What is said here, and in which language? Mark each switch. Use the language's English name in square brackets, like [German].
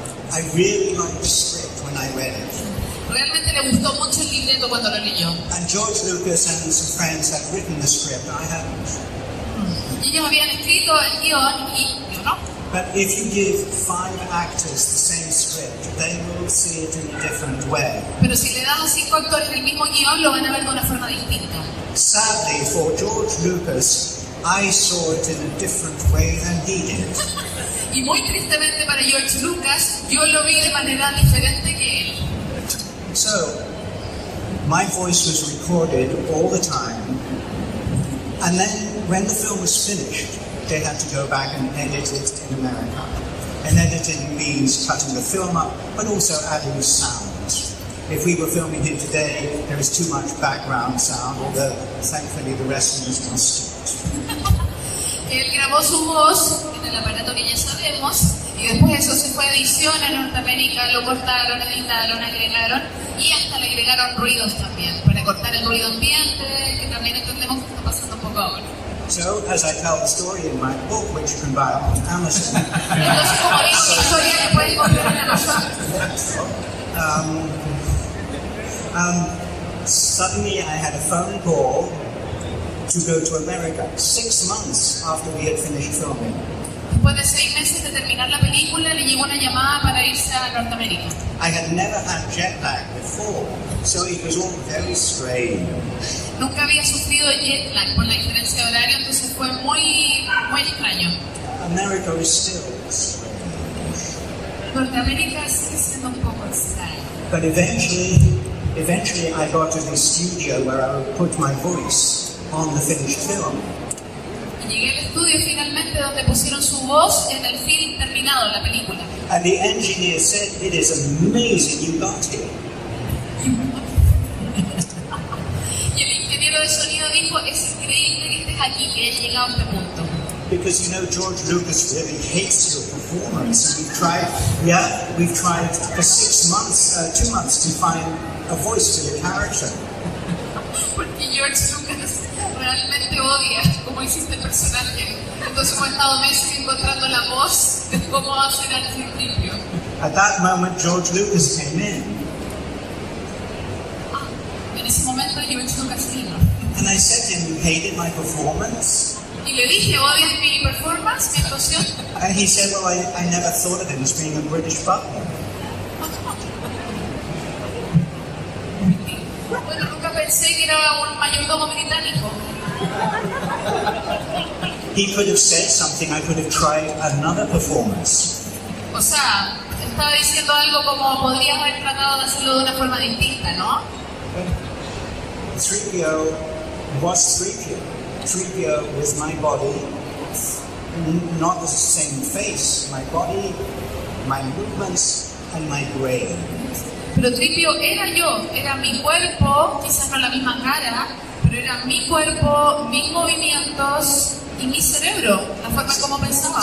[English] I really liked the script when I read it. [Spanish] Realmente le gustó mucho el libreto cuando lo leyó. [English] And George Lucas and some friends had written the script, I hadn't. [Spanish] Y ellos habían escrito el guión y yo no. [English] But if you give 5 actors the same script, they will see it in a different way. [Spanish] Pero si le das a 5 actores el mismo guión, lo van a ver de una forma distinta. [English] Sadly, for George Lucas, I saw it in a different way than he did. [Spanish] Y muy tristemente para George Lucas, yo lo vi de manera diferente que él. [English] So, my voice was recorded all the time, and then when the film was finished, they had to go back and edit it in America. And editing means cutting the film up, but also adding sounds. If we were filming here today, there is too much background sound, although thankfully the rest of us must. [Spanish] Él grabó su voz en el aparato que ya sabemos y después eso se fue a edición en Norteamérica, lo cortaron, editaron, agregaron y hasta le agregaron ruidos también para cortar el ruido ambiente, que también entendemos que está pasando un poco ahora. [English] So, as I tell the story in my book, which you can buy on Amazon. [Spanish] Entonces, como digo, la historia que pueden comprar en Amazon. [English] Suddenly I had a phone call to go to America 6 months after we had finished filming. [Spanish] Después de 6 meses de terminar la película, le llegó una llamada para irse a Norteamérica. [English] I had never had jet lag before, so it was all very strange. [Spanish] Nunca había sufrido jet lag por la diferencia de horario, entonces fue muy extraño. [English] America is still strange. [Spanish] Norteamérica sigue siendo un poco extraño. [English] But eventually I got to the studio where I would put my voice on the finished film. [Spanish] Y llegué al estudio finalmente donde pusieron su voz en el film terminado, la película. [English] And the engineer said, "It is amazing you got here." [Spanish] Y el ingeniero de sonido dijo, es increíble que estés aquí, que hayas llegado a este punto. [English] Because you know George Lucas really hates your performance, and we've tried for 6 months, 2 months to find a voice to the character. [Spanish] Porque George Lucas realmente odia cómo hiciste el personaje. Entonces hemos estado meses encontrando la voz de cómo hacer al principio. [English] At that moment, George Lucas came in. [Spanish] En ese momento George Lucas vino. [English] And I said to him, "You hated my performance?" [Spanish] Y le dije, ¿odias mi performance, mi actuación? [English] And he said, "Well, I never thought of him as being a British butler." [Spanish] Bueno, nunca pensé que era un mayordomo británico. [English] He could have said something, I could have tried another performance. [Spanish] O sea, estaba diciendo algo como podrías haber tratado de hacerlo de una forma distinta, ¿no? [English] 3PO was 3PO. 3PO was my body, not the same face, my body, my movements, and my brain. [Spanish] Pero Tripio era yo, era mi cuerpo, quizás no la misma cara, pero era mi cuerpo, mis movimientos y mi cerebro, la forma como pensaba.